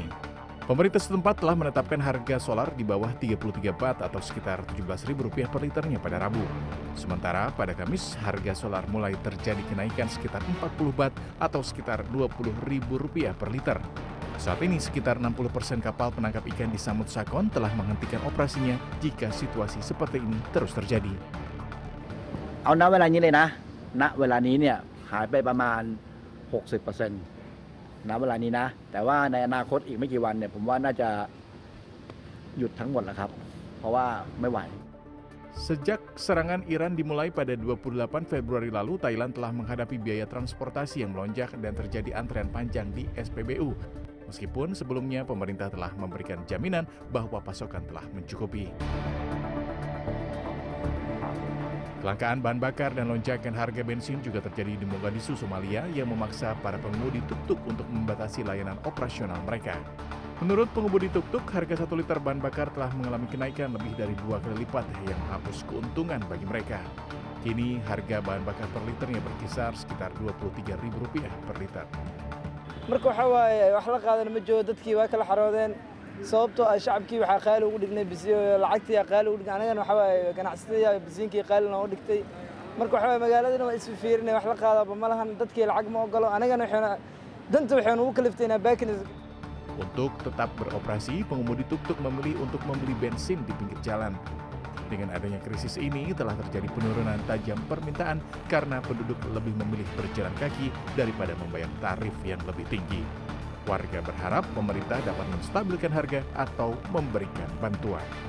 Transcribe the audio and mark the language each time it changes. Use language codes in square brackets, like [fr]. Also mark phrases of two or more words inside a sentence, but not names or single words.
[id] Pemerintah setempat telah menetapkan harga solar di bawah 33 baht atau sekitar Rp17.000 per liternya pada Rabu. Sementara pada Kamis, harga solar mulai terjadi kenaikan sekitar 40 baht atau sekitar Rp20.000 per liter. Saat ini sekitar 60% kapal penangkap ikan di Samut Sakon telah menghentikan operasinya jika situasi seperti ini terus terjadi. [th] เอาณเวลานี้เลยนะณเวลานี้เนี่ยหายไปประมาณ 60% ณเวลานี้นะแต่ว่าในอนาคตอีกไม่กี่วันเนี่ยผมว่าน่าจะหยุดทั้งหมดแล้วครับเพราะว่าไม่ไหว [id] Sejak serangan Iran dimulai pada 28 Februari lalu, Thailand telah menghadapi biaya transportasi yang melonjak dan terjadi antrean panjang di SPBU. Meskipun sebelumnya pemerintah telah memberikan jaminan bahwa pasokan telah mencukupi. Kelangkaan bahan bakar dan lonjakan harga bensin juga terjadi di Mogadishu, Somalia yang memaksa para pengemudi tuk-tuk untuk membatasi layanan operasional mereka. Menurut pengemudi tuk-tuk, harga 1 liter bahan bakar telah mengalami kenaikan lebih dari 2 kali lipat yang menghapus keuntungan bagi mereka. Kini harga bahan bakar per liternya berkisar sekitar Rp23.000 per liter. [so] marka waxa waaye wax la qaadan ma jiro dadkii waa kala xaroodeen sababtoo ah shacabkii waxaa qaali ugu dhignay lacagtii qaali ugu dhignay anagana waxa waaye ganacsatada bisiinkii qaali noo dhigtay marka waxa waaye magaaladana waa isfiirinay wax la qaadaba ma lahan dadkii lacag ma ogolo anagana waxaynu ugu kaliftayna baakin. [id] Untuk tetap beroperasi, pengemudi tuk-tuk memilih untuk membeli bensin di pinggir jalan. Dengan adanya krisis ini telah terjadi penurunan tajam permintaan karena penduduk lebih memilih berjalan kaki daripada membayar tarif yang lebih tinggi. Warga berharap pemerintah dapat menstabilkan harga atau memberikan bantuan.